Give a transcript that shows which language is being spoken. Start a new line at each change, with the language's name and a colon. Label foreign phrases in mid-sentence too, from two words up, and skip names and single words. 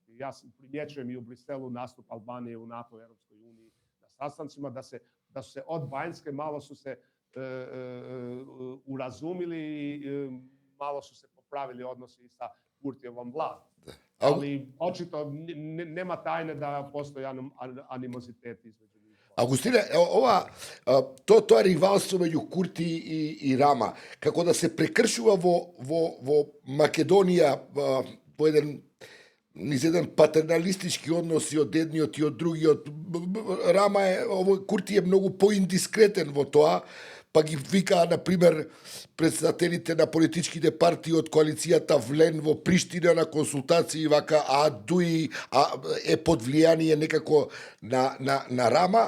Croatian: Ja primjećujem i u Briselu nastup Albanije u NATO i Europskoj uniji na sastancima da su se od Banjske malo su se urazumili i malo su se popravili odnosi i sa Kurtijevom vladom. Ali očito nema tajne da postoji animozitet između njih.
Macedonian: Августине, тоа ривалство меѓу Курти и Рама, како да се прекршува во Македонија во низ еден патерналистички однос и од едниот и од другиот. Рама Курти е многу поиндискретен во тоа, па ги вика, например, председателите на политичките партии од коалицијата Влен во Приштина на консултации, вака, Дуи е под влијание некако на Рама.